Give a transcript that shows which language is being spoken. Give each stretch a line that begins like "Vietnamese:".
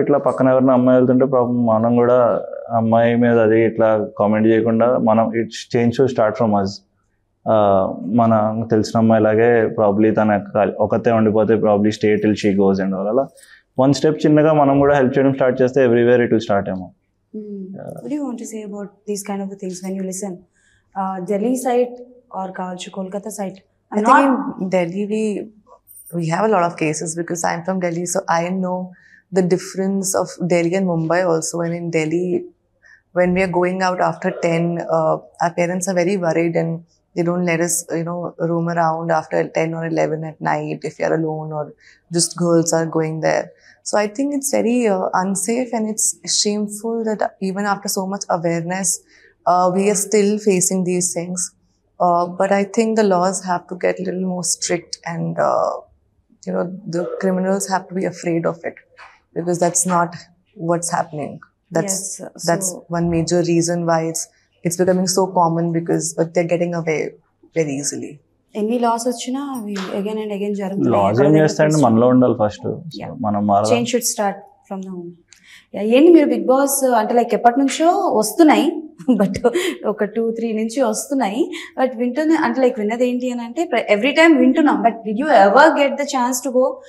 Telugu: ఇట్లా పక్కన ఎవరైనా అమ్మాయి వెళ్తుంటే ప్రాబ్లం మనం కూడా అమ్మాయి మీద అది ఇట్లా కామెంట్ చేయకుండా మనం
English: It's change to start from us.
Telugu: మన తెలిసిన అమ్మాయిలాగే ప్రాబ్లీ తన ఒకతే ఉండిపోతే probably
English: stay till she goes
Telugu: and అలా వన్ స్టెప్ చిన్నగా మనం కూడా హెల్ప్ చేయడం స్టార్ట్ చేస్తే
English: everywhere it will start
Telugu: ఏమో.
English: What do you want to say about these kind of things when you listen? Delhi side or Kolkata side? I think in Delhi we have a lot of cases because I'm from Delhi, so I know the difference of Delhi and Mumbai also. And in Delhi, when we are going out after 10, our parents are very worried and they don't let us, roam around after 10 or 11 at night if you're alone or just girls are going there. So I think it's very unsafe and it's shameful that even after so much awareness, we are still facing these things. But I think the laws have to get a little more strict and the criminals have to be afraid of it, because that's not what's happening. That's one major reason why it's becoming so common, but they're getting away very easily.
Telugu: ఎన్ని loss వచ్చినా అవి again and again జరుగుతుంది. Loss ఏం చేస్తాయండి, మనలో ఉండాలి first. మనం
English: Change should start from the home.
Telugu: ఏంటి మీరు బిగ్ బాస్ అంటే లైక్ ఎప్పటి నుంచో వస్తున్నాయి, బట్ ఒక 2-3 నుంచి వస్తున్నాయి, బట్ అంటే లైక్ విన్నది ఏంటి అని అంటే ఎవ్రీ టైమ్ వింటున్నాం,
English: But did you ever get the chance to go?